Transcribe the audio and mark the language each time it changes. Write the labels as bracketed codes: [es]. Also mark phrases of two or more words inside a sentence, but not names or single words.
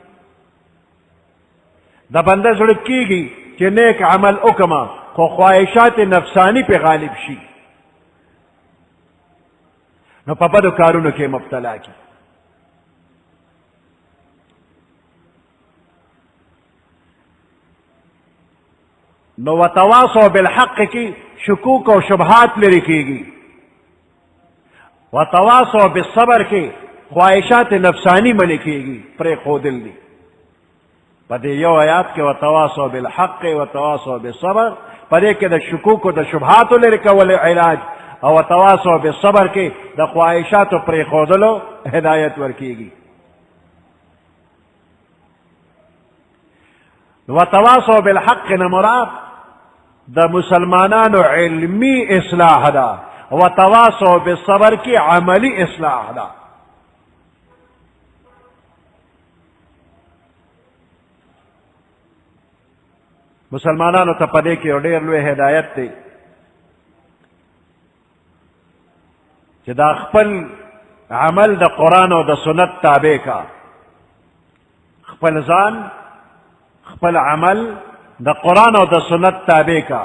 [ps] د بنده زړه کېږي چې نیک عمل وکړم، خو خواهشات نفسانی په غالب شي، نو په بدو کارونو کې مبتلا کی. نو [ar] وتواصوا بالحق [ps] کی شکوک او شبهات لري کېږي، [ar] وتواصوا بالصبر [ps] کی خواہشات نفسانی منع کېږي، پرې ښودل دي. په دې یو آیات کې [ar] وتواصوا بالحق وتواصوا بالصبر، [ps] په دې کې د شکوک او د شبهاتو لرې کول علاج، او [ar] وتواصوا بالصبر [ps] کې د خواهشاتو پرې ښودلو هدایت ورکېږي. [ar] وتواصوا بالحق [ps] نه مراد د مسلمانانو علمی اصلاح ده، [ar] وتواصوا بالصبر [ps] کی عملی اصلاح ده. مسلمانانو ته پدې کې ډېر لوی هدایت دی چې دا خپل عمل د قرآن او د سنت تابع کا، خپل ځان خپل عمل د قرآن او د سنت تابع کا.